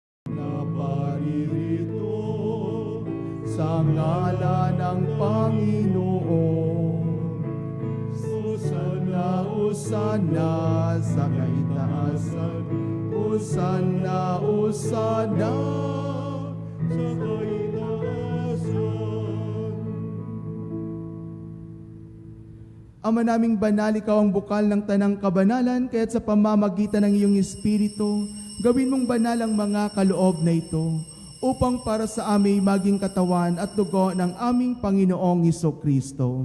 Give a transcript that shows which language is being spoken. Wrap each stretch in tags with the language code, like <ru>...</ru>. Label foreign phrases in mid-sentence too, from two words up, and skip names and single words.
<tl>na paririto sa ngalan ng Panginoon. Hosanna, Hosanna sa kaitaasan. Hosanna, Hosanna sa kaitaasan. Ama naming banal, ikaw ang bukal ng tanang kabanalan, kaya't sa pamamagitan ng iyong Espiritu, gawin mong banal ang mga kaloob na ito, upang para sa amin maging katawan at dugo ng aming Panginoong Hesukristo.</tl>